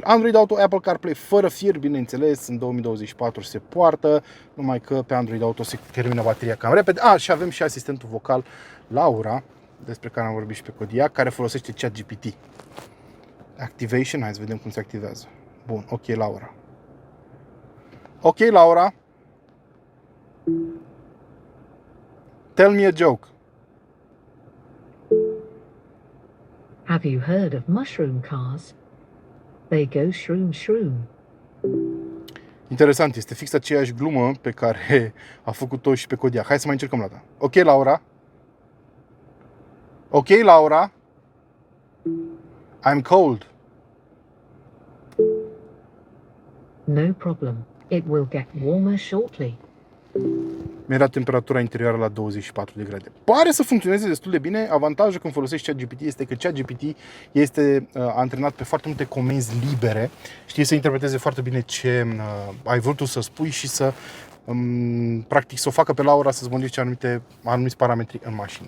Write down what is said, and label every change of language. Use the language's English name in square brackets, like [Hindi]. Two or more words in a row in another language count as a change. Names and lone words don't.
[Romanian] Android Auto, Apple CarPlay fără fir, bineînțeles, în 2024 se poartă, numai că pe Android Auto se termină bateria cam repede. Și avem și asistentul vocal Laura, despre care am vorbit și pe Kodiaq, care folosește ChatGPT. Activation, hai să vedem cum se activează. Bun, ok, Laura. Ok, Laura. [English] Tell me a joke. Have you heard of mushroom cars? They go shroom shroom. [Romanian] Interesant, este fix aceeași glumă pe care a făcut-o și pe Kodiaq. Hai să mai încercăm la ta. Ok, Laura. Ok, Laura. [English] I'm cold. No problem. It will get warmer shortly. [Romanian] Mi-era temperatura interioară la 24 de grade. Pare să funcționeze destul de bine. Avantajul când folosești ChatGPT este că ChatGPT este antrenat pe foarte multe comenzi libere. Știe să interpreteze foarte bine ce ai vrut tu să spui și să practic să o facă pe Laura să-ți modifice anumiți parametri în mașină.